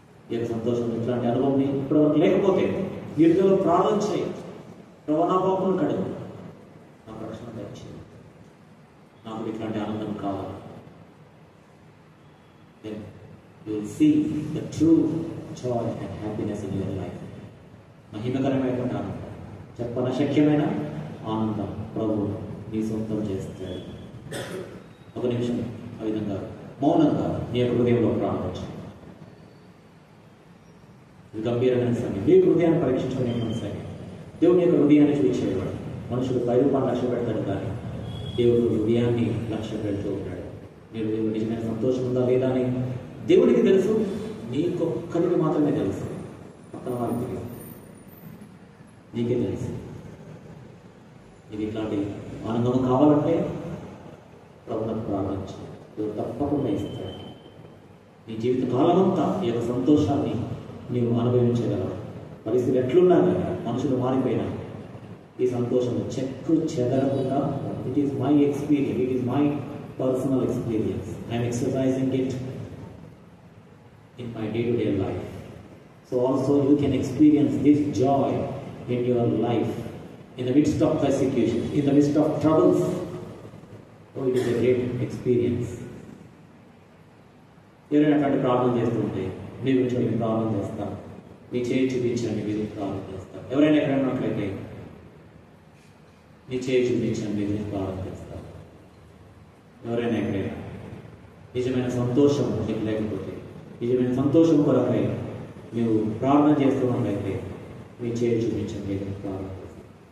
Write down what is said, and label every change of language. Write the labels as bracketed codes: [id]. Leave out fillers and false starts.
[te] ఈ యొక్క సంతోషం ఇట్లాంటి అనుభవం ఇప్పటివరకు లేకపోతే నీ హృదయంలో ప్రార్థన చేయి. ప్రభు నా పాపను కడుగు, నాకు రక్షణ దయచేయి, నాకు ఇట్లాంటి ఆనందం కావాలి. [en] Then you will see the true joy and happiness in your life. [te] మహిమకరమైనటువంటి ఆనందం, చెప్పనశక్యమైన ఆనందం ప్రభు నీ సొంతం చేస్తాడు. ఒక నిమిషం ఆ విధంగా మౌనంగా నీ యొక్క హృదయంలో ప్రారంభించు. ఇది గంభీరమైన సమయం. నీ హృదయాన్ని పరీక్షించుకునే సమయం. దేవుని యొక్క హృదయాన్ని చూపించేవాడు. మనుషుడు రూపాయలు లక్ష్య పెడతాడు, కానీ దేవుడు హృదయాన్ని లక్ష్య పెడుతూ ఉంటాడు. మీరు దేవుడు నిజమైన సంతోషం ఉందా లేదా అని దేవుడికి తెలుసు, నీకొక్కరికి మాత్రమే తెలుసు, పక్కన వారికి తెలియదు, నీకే తెలుసు. ఇది ఇట్లాంటి ఆనందం కావాలంటే ప్రభుత్వం ప్రారంభించు. దేవుడు తప్పకుండా ఇస్తాడు. నీ జీవిత కాలమంతా ఈ యొక్క సంతోషాన్ని నీవు అనుభవించగలవు. పరిస్థితి ఎట్లున్నా కానీ, మనుషులు మారిపోయినా ఈ సంతోషం చెక్కు చెదరకుండా, [en] It is my experience, it is my personal experience. I'm exercising it in my day-to-day life. So also you can experience this joy in your life, in the midst of persecution, in the midst of troubles. Oh, it is a great experience. [te] ఎవరైనా అట్లాంటి ప్రార్థన చేస్తుంటే మీ గురించి నేను ప్రార్థన చేస్తాను, మీ చేయి చూపించండి, మీరు ప్రార్థన చేస్తాను. ఎవరైనా ఎక్కడైనా ఉన్నట్లయితే మీ చేయి చూపించండి, మీ గురించి ప్రార్థన చేస్తాను. ఎవరైనా ఎక్కడైనా నిజమైన సంతోషం మీకు లేకపోతే, నిజమైన సంతోషం కొరకై ನೀವು ప్రార్థన చేస్తున్నట్లయితే మీ చేయి చూపించండి, ప్రార్థన చేస్తాం.